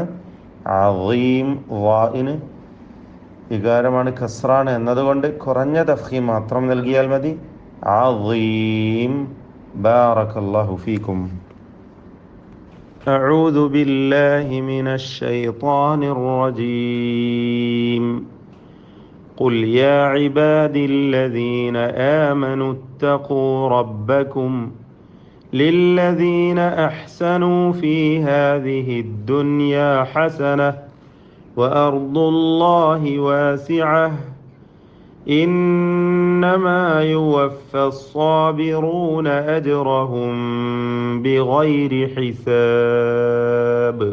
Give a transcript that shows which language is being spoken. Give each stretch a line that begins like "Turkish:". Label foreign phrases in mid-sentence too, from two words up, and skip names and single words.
Malayalam: അദീം വാഇന് വികാരമാണ്, കസ്റാണ് എന്നതുകൊണ്ട് കുറഞ്ഞ തഫ്ഖീം മാത്രം നൽകിയാൽ മതി.
Arabic: عظيم. بارك الله فيكم. أعوذ بالله من الشيطان الرجيم. قل يا عبادي الذين آمنوا اتقوا ربكم للذين أحسنوا في هذه الدنيا حسنة وأرض الله واسعة إنما يوفى الصابرون أجرهم بغير حساب.